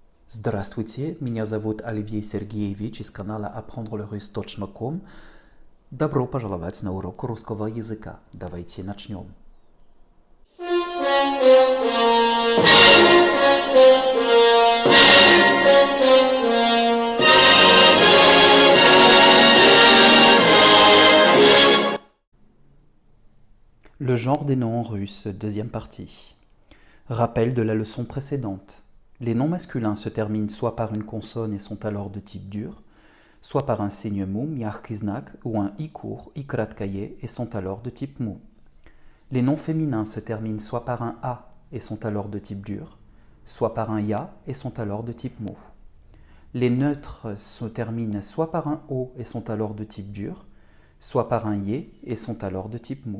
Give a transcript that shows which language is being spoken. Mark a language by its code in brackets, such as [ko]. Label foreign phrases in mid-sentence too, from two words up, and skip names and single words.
[ru] Здравствуйте, меня зовут Оливье Сергеевич из канала apprendre-le-russe.com. Добро пожаловать на урок русского языка. Давайте начнем. [fr] Le genre des noms en russe, deuxième partie. Rappel de la leçon précédente. Les noms masculins se terminent soit par une consonne et sont alors de type dur, soit par un signe mou, [ru] мягкий знак, [fr] ou un i court, [ru] и краткое, [fr] et sont alors de type mou. Les noms féminins se terminent soit par un a et sont alors de type dur, soit par un ya et sont alors de type mou. Les neutres se terminent soit par un o et sont alors de type dur, soit par un ye et sont alors de type mou.